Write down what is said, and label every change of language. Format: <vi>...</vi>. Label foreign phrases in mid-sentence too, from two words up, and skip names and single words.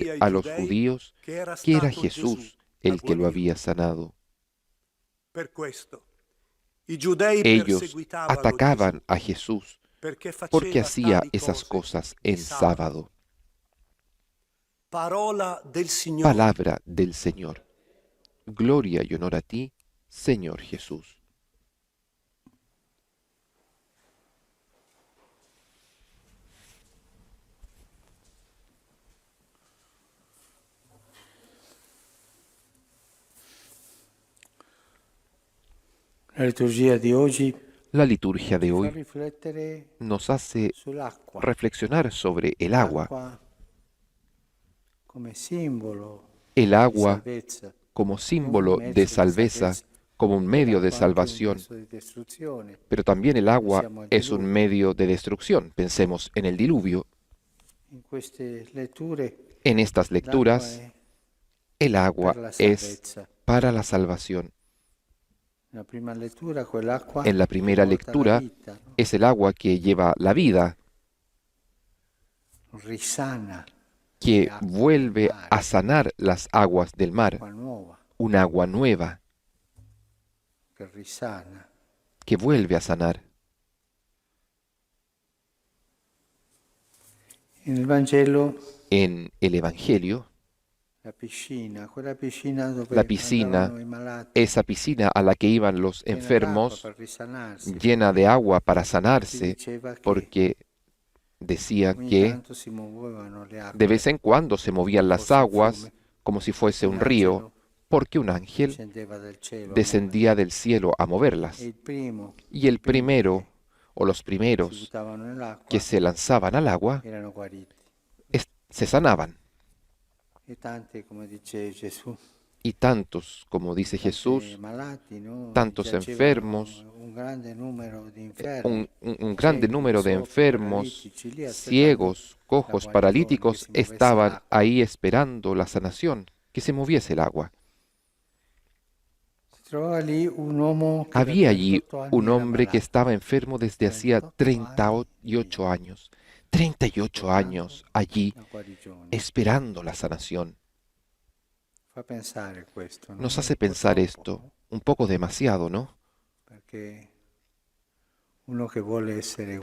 <es>decir</es> <it>ai</it> <es>a los</es> <it>giudei</it> <es>judíos</es> <it>che era</it> <es>que era</es> <it>stato Gesù</it> <es>Jesús</es> <it>a</it> <es>el que lo</es> <it>guarirlo.</it> <es>había sanado.</es> <it>Per questo i giudei</it> <es>Ellos</es> <it>perseguitavano</it> <es>atacaban</es> <it>Gesù</it> <es>a Jesús</es> <it>perché</it> <es>porque</es> <it>faceva</it> <es>hacía</es> <it>tali</it> <es>esas</es> <it>cose</it> <es>cosas</es> <it>di</it> <es>en sábado.</es> <it>Parola del Signore.</it> <es>Palabra del Señor. Gloria y honor a ti, Señor Jesús.</es> <it>La liturgia di oggi</it> <es>La liturgia de</es> <it>fa</it> <es>hoy</es> <it>riflettere</it> <es>nos hace</es> <it>sull'acqua.</it> <es>reflexionar sobre el agua.</es> <it>L'acqua come simbolo</it> <es>El</es> <it>di</it> <es>agua</es> <it>salvezza,</it> <es>como</es> <it>un</it> <es>símbolo de</es> <it>mezzo di</it> <es>salveza,</es> <it>salvezza,</it> <es>como un</es> <it>e</it> <es>medio de</es> <it>l'acqua anche un</it> <es>salvación.</es> <it>mezzo di distruzione.</it> <es>Pero también el agua</es> <it>Pensiamo al</it> <es>es un</es> <it>diluvio.</it> <es>medio de destrucción. Pensemos en el diluvio.</es> <it>In queste letture</it> <es>En estas</es> <it>l'acqua</it> <es>lecturas,</es> <it>è</it> <es>el agua</es> <it>per la</it> <es>es</es> <it>salvezza.</it> <es>para la salvación.</es> <it>Nella prima lettura quell'acqua</it> <es>En la primera</es> <it>porta la</it> <es>lectura</es> <it>vita, no?</it> <es>es el agua que lleva la vida,</es> <it>Risana,</it> <es>que vuelve a sanar las aguas del mar,</es> <it>acqua nuova</it> <es>un agua nueva</es> <it>che risana.</it> <es>que vuelve a sanar.</es> <it>Nel Vangelo</it> <es>En el Evangelio,</es> <it>quella piscina dove</it> <es>la piscina,</es> <it>andavano i malati,</it> <es>esa piscina a la que iban los</es> <it>piena</it> <es>enfermos,</es> <it>d'acqua per risanarsi,</it> <es>llena de agua para</es> <it>si</it> <es>sanarse,</es> <it>diceva che</it> <es>porque decía</es> <it>ogni</it> <es>que</es> <it>tanto si muovevano le acque,</it> <es>de vez en cuando se movían las</es> <it>fosse un</it> <es>aguas</es> <it>fiume,</it> <es>como si fuese un</es> <it>un</it> <es>río,</es> <it>angelo</it> <es>porque un ángel</es> <it>scendeva dal cielo a</it> <es>descendía del cielo a moverlas.</es> <it>muovere. E il primo,</it> <es>Y el</es> <it>i primi</it> <es>primero o los</es> <it>che si</it> <es>primeros</es> <it>buttavano nell'acqua</it> <es>que se lanzaban al agua</es> <it>erano guariti.</it> <es>se sanaban.</es> <it>E tanti, come dice Gesù,</it> <es>Y tantos, como dice</es> <it>tanti</it> <es>Jesús,</es> <it>malati, no?</it> <es>tantos</es> <it>Giacevano</it> <es>enfermos,</es> <it>un grande numero di infermi,</it> <es>un grande</es> <it>ciechi,</it> <es>número de</es> <it>zoppi,</it> <es>enfermos,</es> <it>paralitici, lì aspettando</it> <es>ciegos,</es> <it>la</it> <es>cojos,</es> <it>guarigione,</it> <es>paralíticos,</es> <it>che si muovesse</it> <es>estaban</es> <it>l'acqua.</it> <es>ahí esperando la sanación, que se moviese el agua.</es> <it>Si trovava lì un uomo che da</it> <es>Había allí</es> <it>38 anni</it> <es>un</es> <it>era</it> <es>hombre que</es> <it>malato.</it> <es>estaba enfermo desde hacía 38 38 años. 38 años allí</es> <it>La guarigione. esperando la sanación. Fa pensare questo, no?</it> <es>Nos</es> <it>Un</it> <es>hace</es> <it>po'</it> <es>pensar</es> <it>troppo,</it> <es>esto</es> <it>no?</it> <es>un poco demasiado, ¿no?</es> <it>Perché uno che vuole essere</it>